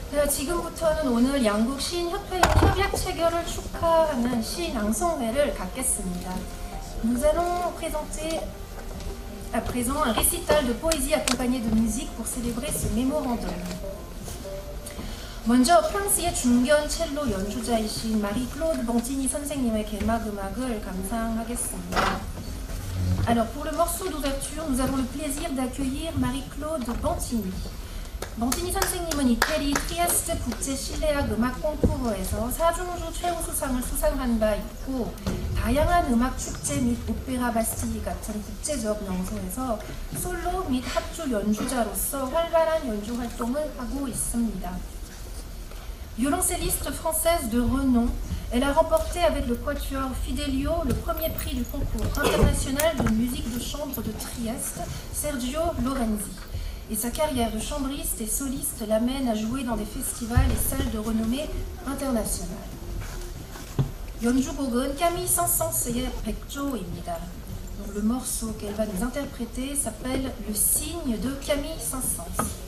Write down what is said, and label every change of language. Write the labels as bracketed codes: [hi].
[ko] 지금부터는 오늘 양국 시인협회 협약 체결을 축하하는 시낭송회를 갖겠습니다. [fr] Nous allons présenter à présent un récital de poésie accompagné de musique pour célébrer ce mémorandum. [ko] 먼저 프랑스의 중견 첼로 연주자이신 마리 클로드 봉티니 선생님의 개막 음악을 감상하겠습니다. [fr] Alors pour le morceau d'ouverture, nous avons le plaisir d'accueillir Marie-Claude Bantigny. [ko] bantigny 선생님은 이태리 트리에스트 국제 실내악 음악 콩쿠르에서 4중주 최우수상을 수상한 바 있고 다양한 음악 축제 및 오페라 바스티리 같은 국제적 명소에서 솔로 및 합주 연주자로서 활발한 연주 활동을 하고 있습니다. [fr] Violoncelliste française de renom, elle a remporté avec le quatuor Fidelio le premier prix du concours international de musique de chambre de Trieste, Sergio Lorenzi. Et sa carrière de chambriste et soliste l'amène à jouer dans des festivals et salles de renommée internationale. [ko] 연주곡은 Camille Saint-Saëns의 백조입니다. [fr] Donc le morceau qu'elle va nous interpréter s'appelle Le cygne de Camille Saint-Saëns.